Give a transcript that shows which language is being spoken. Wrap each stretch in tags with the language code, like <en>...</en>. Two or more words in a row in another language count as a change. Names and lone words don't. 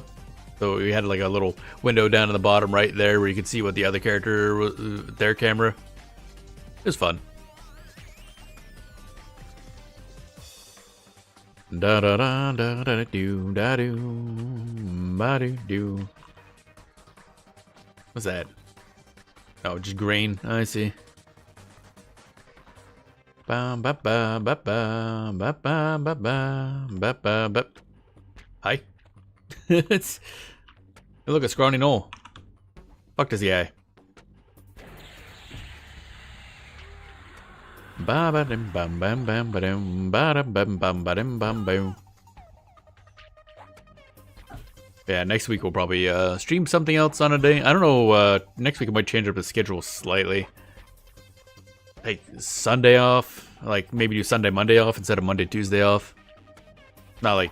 <en>So we had like a little window down in the bottom right there where you could see what the other character was, their camera. It was fun. Da da da da da do da do ba do do. What's that? Oh, just grain. I see. Ba ba ba ba ba ba ba ba ba ba ba. Hi. It's. Hey, look, a scrawny knoll. Fuck this guy. Ba ba dim bam bam bam ba dum ba dum bam bam ba dim bam boom. Yeah, next week we'll probably stream something else on a day. I don't know. Next week I might change up the schedule slightly. Take Sunday off. Like, maybe do Sunday, Monday off instead of Monday, Tuesday off. Not like.</en>